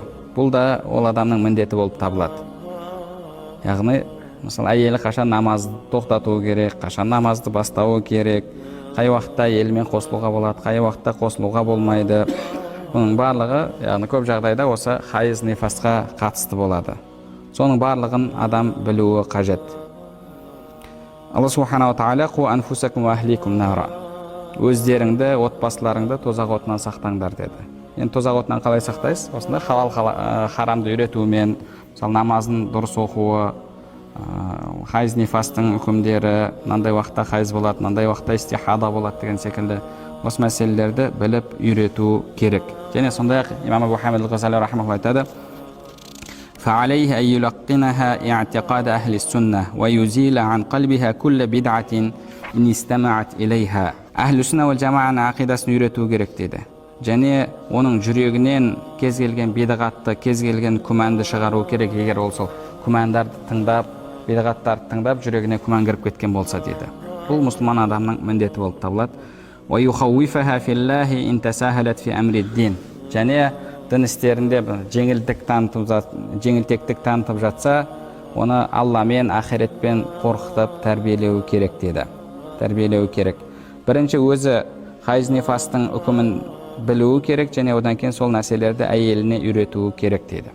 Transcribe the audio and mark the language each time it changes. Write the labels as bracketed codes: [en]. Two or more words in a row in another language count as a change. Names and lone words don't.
[kk] Бұл да ол адамның міндеті болып табылады. Яғни, мысалы, әйелі қашан намазды тоқтатуы керек, қашан намазды бастауы керек, қай уақытта әйелімен қосылуға болады, қай уақытта қосылуға болмайды. Бұның барлығы, яғни көп жағдайда осы хайыз нифасқа қатысты болады. Соның барлығын адам білуі қажет. [ar] الله سبحانه وتعالى قوا أنفسكم وأهليكم نارا. [kk] Өздеріңді, отбасыларыңды тозақ отынан сақтаңдар деді. Енді тозақ отынан қалай сақтайсыз? Осындай халал харамды үйретумен, мысалы намазын дұрыс оқуы, хайыз нифастың үкімдері, мынандай уақытта хайыз болады, мынандай уақытта истихада болады деген секілді осы мәселелерді біліп үйрету керек. Және сондай-ақ имам Абу Хамид ал-Ғазали рахимахуллах айтады: [ar] فعليه أن يلقنها اعتقاد أهل السنة ويزيل عن قلبها كل بدعة إن استمعت إليها. أهل السنة والجماعة [kk] عقидасын үйрету керек деді. Және оның жүрегінен кез келген бидағатты, кез келген күмәнді шығару керек. Егер ол сол күмәндарды тыңдап, бидағаттарды тыңдап, жүрегіне күмән кіріп кеткен болса деді. Бұл мұсылман адамның міндеті болып табылады. [ar] ويخوفها في الله إن تساهلت في أمر الدين. [kk] Және дін істерінде жеңілтектік танытып жатса, оны Алламен, ақиретпен қорқытып тәрбиелеу керек деді. Тәрбиелеу керек. Бірінші өзі хайыз нифастың үкімін білуі керек, және одан кейін сол нәрселерді әйеліне үйретуі керек деді.